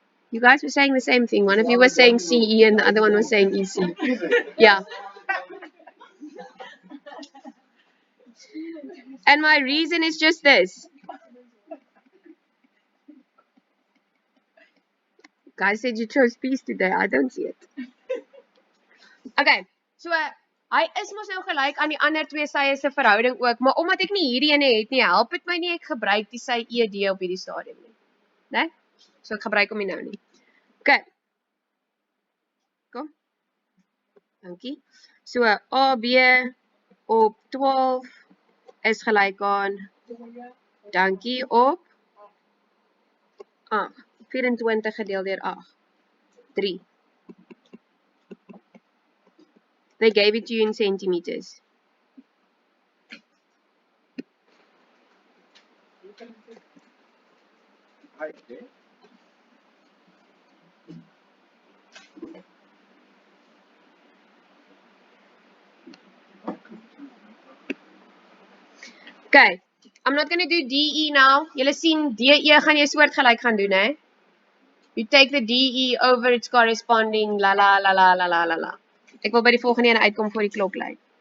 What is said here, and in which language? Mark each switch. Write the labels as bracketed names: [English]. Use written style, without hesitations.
[English] You guys were saying the same thing. One of you was saying CE and the other one was saying EC. Yeah. And my reason is just this. Guys said you chose peace today. I don't see it. [Afrikaans] Okay, so hy is mos nou gelyk aan die ander twee sye se verhouding ook, maar omdat ek nie hierdie ene het nie, help dit my nie ek gebruik die sy ED op hierdie stadium nie. Né? So ek gebruik hom nie nou nie. Okay. Kom. Dankie. So AB op 12 is gelyk aan dankie op 8. 24 gedeel deur 8. 3. [English] They gave it to you in centimeters. Okay, I'm not going to do DE now. [Afrikaans] Julle sien DE gaan jy soortgelyk gaan doen, hè? [English] You take the DE over its corresponding la la la la la la la la. [Afrikaans] Ek wil by die volgende een uitkom voor die klok lui.